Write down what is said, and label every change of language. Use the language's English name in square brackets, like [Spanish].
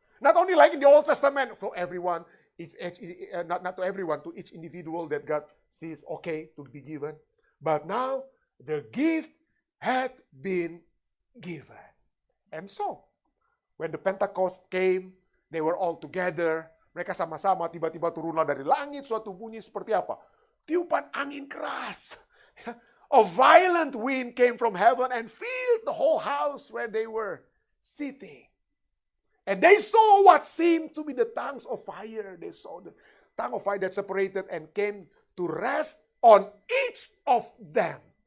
[English] Not only like in the Old Testament, for everyone, not to everyone, to each individual that God sees okay to be given. But now, the gift had been given. And so, when the Pentecost came, they were all together. [Indonesian] Mereka sama-sama tiba-tiba turunlah dari langit suatu bunyi seperti apa? Tiupan angin keras. [English] A violent wind came from heaven and filled the whole house where they were sitting. And they saw what seemed to be the tongues of fire. They saw the tongue of fire that separated and came to rest on each of them.